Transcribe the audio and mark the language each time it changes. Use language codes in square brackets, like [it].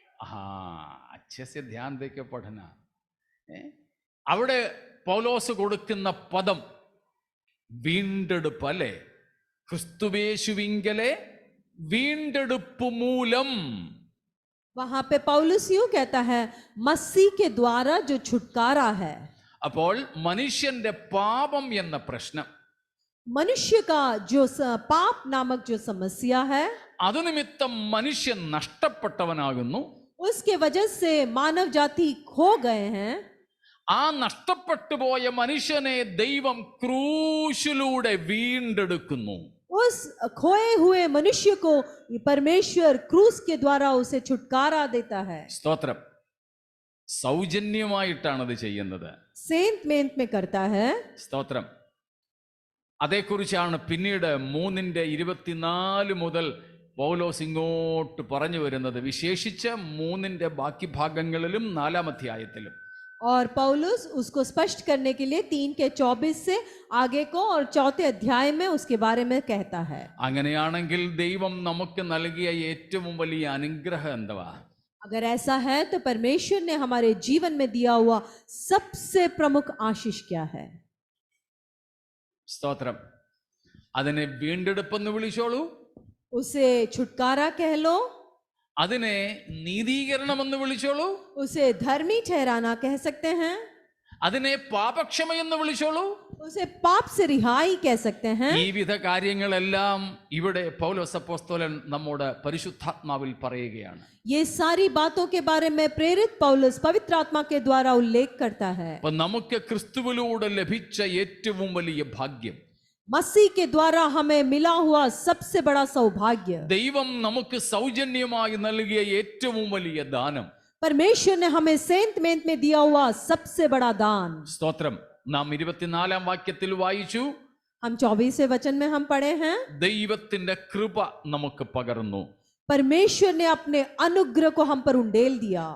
[hi] हाँ, अच्छे से ध्यान देके पढ़ना. [ml] അവിടെ പൗലോസ് കൊടുക്കുന്ന പദം വീണ്ടെടുപ്പ് അല്ലേ? ക്രിസ്തുവേശുവിങ്കലെ വീണ്ടെടുപ്പ് മൂലം. [hi] वहां पे पौलुस यूं कहता है मसीह के द्वारा जो छुटकारा है। [ml] അപ്പോൾ മനുഷ്യന്റെ പാപം എന്ന പ്രശ്നം, [hi] मनुष्य का जो पाप नामक जो समस्या है, [ml] അതുനിമിത്തം മനുഷ്യൻ നഷ്ടപ്പെട്ടവനാകുന്നു. [hi] उसके वजह से मानव जाति खो गए हैं। [ml] ആ നഷ്ടപ്പെട്ടു പോയ മനുഷ്യനെ ദൈവം ക്രൂശിലൂടെ വീണ്ടെടുക്കുന്നു. [hi] उस खोए हुए मनुष्य को परमेश्वर क्रूस के द्वारा उसे छुटकारा देता है। [ml] സ്തോത്രം. സൗജന്യമായിട്ടാണ് അത് ചെയ്യുന്നത്. [hi] सेंट मेंट में करता है। [ml] സ്തോത്രം. അതേക്കുറിച്ചാണ് പിന്നീട് 3:24 മുതൽ പൗലോസ് ഇങ്ങോട്ട് പറഞ്ഞു വരുന്നത്, വിശേഷിച്ച് 3 ബാക്കി ഭാഗങ്ങളിലും 4-ാം അധ്യായത്തിലും. [hi] और पौलुस उसको स्पष्ट करने के लिए 3:24 से आगे को और 4थे अध्याय में उसके बारे में कहता है। [ml] അങ്ങനെയാണെങ്കിൽ ദൈവം നമുക്ക് നൽകിയ ഏറ്റവും വലിയ അനുഗ്രഹം എന്തുവാ? [hi] अगर ऐसा है तो परमेश्वर ने हमारे जीवन में दिया हुआ सबसे प्रमुख आशीष क्या है? [ml] സ്തോത്രം. അതിനെ വീണ്ടെടുപ്പെന്ന് വിളിച്ചോളൂ, [hi] उसे छुटकारा कह लो, [ml] അതിനെ നീതീകരണമെന്ന് വിളിച്ചോളൂ, [hi] उसे धर्मी ठहराना कह सकते हैं, [ml] അതിനെ പാപക്ഷമയെന്ന് വിളിച്ചോളൂ, [hi] उसे पाप से रिहाई कह सकते हैं। [ml] ഈ വിധ കാര്യങ്ങളെല്ലാം ഇവിടെ പൗലോസ് അപ്പോസ്തലൻ നമ്മോട് പരിശുദ്ധാത്മാവിൽ പറയുകയാണ്. [hi] ये सारी बातों के बारे में प्रेरित पौलुस पवित्र आत्मा के द्वारा उल्लेख करता है। [ml] അപ്പൊ നമുക്ക് ക്രിസ്തുവിലൂടെ ലഭിച്ച ഏറ്റവും വലിയ ഭാഗ്യം, [hi] मसीह के द्वारा हमें मिला हुआ सबसे बड़ा सौभाग्य, [ml] ദൈവം നമുക്ക് സൗജന്യമായി നൽകിയ ഏറ്റവും വലിയ ദാനം, [hi] परमेश्वर ने हमें सेंट मेंट में दिया हुआ सबसे बड़ा दान। [ml] സ്തോത്രം. നാം 24-ാം വാക്യത്തിൽ വായിച്ചു, [hi] हम 24वें वचन में हम पढ़े हैं, [ml] ദൈവത്തിന്റെ കൃപ നമുക്ക് പകർന്നു. [hi] परमेश्वर ने अपने अनुग्रह को हम पर उंडेल दिया।